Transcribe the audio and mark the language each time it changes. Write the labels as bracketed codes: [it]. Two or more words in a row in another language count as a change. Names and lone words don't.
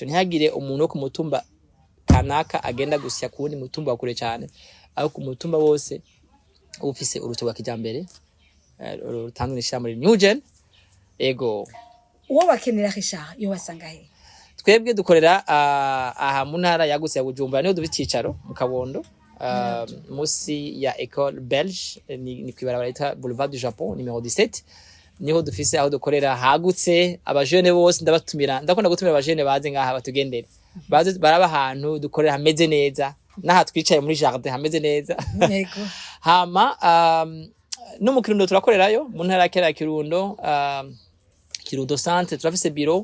[rn] Ntihagire umuntu wo ku mutumba kanaka agenda gusya kuwundi mutumba wakure cyane, aho ku mutumba wose ufise urusyo rwa kijambere rutangunisha muri Renew Gen. Ego, uwo bakenera Richard yo basanga he? Twebwe dukorera aha mu ntara yagutse ya Bujumbura, niho dufite icicaro mu Kabondo, musi ya École Belge, ni kwibarabara lita Boulevard du Japon numéro 17. Niho dufise aho dukorera hagutse. Abajene bose ndabatumira, ndakunda gutumira abajene baze ngaha batugendere, baze baraba ahantu dukorera hameze neza, naha twicaye muri jardin hameze neza. Yego. Hama no mu Kirundo turakorerayo, mu ntara ya Kirundo, Kirundo centre turafise bureau.